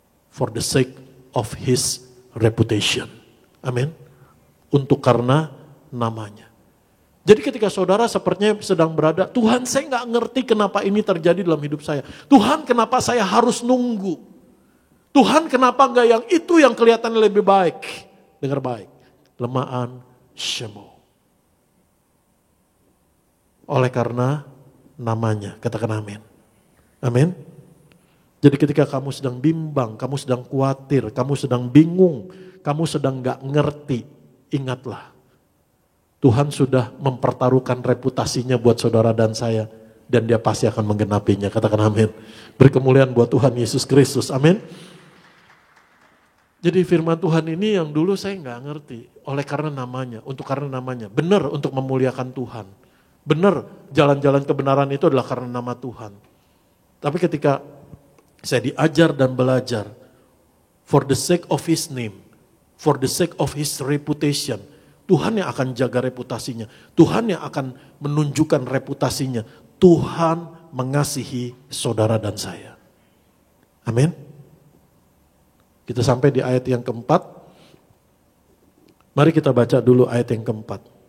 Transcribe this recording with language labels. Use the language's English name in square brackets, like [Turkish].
[English] For the sake of his reputation. [Indonesian] Amin. Untuk karena namanya. Jadi ketika saudara sepertinya sedang berada, Tuhan saya nggak ngerti kenapa ini terjadi dalam hidup saya. Tuhan kenapa saya harus nunggu? Tuhan kenapa nggak yang itu yang kelihatan lebih baik? Dengar baik, [Hebrew] lemaan shemo. [Indonesian] Oleh karena namanya, katakan amin. Amin. Jadi ketika kamu sedang bimbang, kamu sedang khawatir, kamu sedang bingung, kamu sedang nggak ngerti, ingatlah. Tuhan sudah mempertaruhkan reputasinya buat saudara dan saya. Dan dia pasti akan menggenapinya. Katakan amin. Beri kemuliaan buat Tuhan Yesus Kristus. Amin. Jadi firman Tuhan ini yang dulu saya nggak ngerti. Oleh karena namanya, untuk karena namanya. Benar untuk memuliakan Tuhan. Benar jalan-jalan kebenaran itu adalah karena nama Tuhan. Tapi ketika saya diajar dan belajar. [English] For the sake of his name. For the sake of his reputation. [Indonesian] Tuhan yang akan jaga reputasinya. Tuhan yang akan menunjukkan reputasinya. Tuhan mengasihi saudara dan saya. Amin. Kita sampai di ayat yang keempat. Mari kita baca dulu ayat yang keempat.